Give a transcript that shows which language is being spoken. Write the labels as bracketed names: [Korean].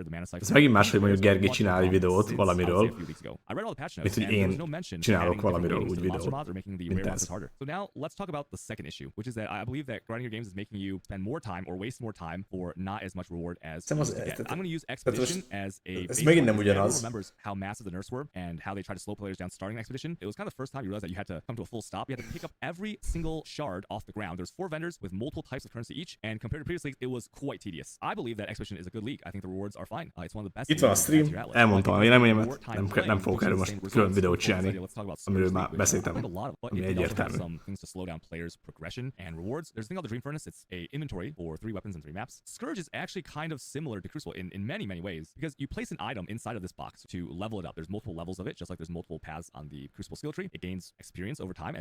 [Hungarian] Ez megint más, hogy mondjuk Gergely csinál egy videót valamiről, mint hogy én csinálok valamiről úgy videót, mint ez. [English] So now let's talk about the second issue, which is that I believe that grinding your games is making you spend more time or waste more time for not as much reward as you get. I'm going to use Expedition as a [Hungarian] megint nem ugyanaz. [English] Remembers how massive the nerfs were and how they tried to slow players down starting Expedition. It was kind of the first time you realized that you had to come to a full stop. You had to pick up every single shard off the ground. There's 4 vendors with multiple types of currency each, and compared to previous leagues, it was quite tedious. I believe that Expedition is a good league. I think the rewards are fine. It's one of the best. [Hungarian] Itt van a stream, elmondtam a véleményemet, nem fogok erről most külön videót csinálni, amiről már beszéltem, ami egyértelmű. [English] Things to slow down players' progression and rewards. There's a thing called the Dream Furnace. It's a inventory for 3 weapons and 3 maps. Scourge is actually kind of similar to Crucible in many ways, because you place an item inside of this box to level it up. There's multiple levels of it, just like there's multiple paths on the Crucible skill tree. It gains experience over time.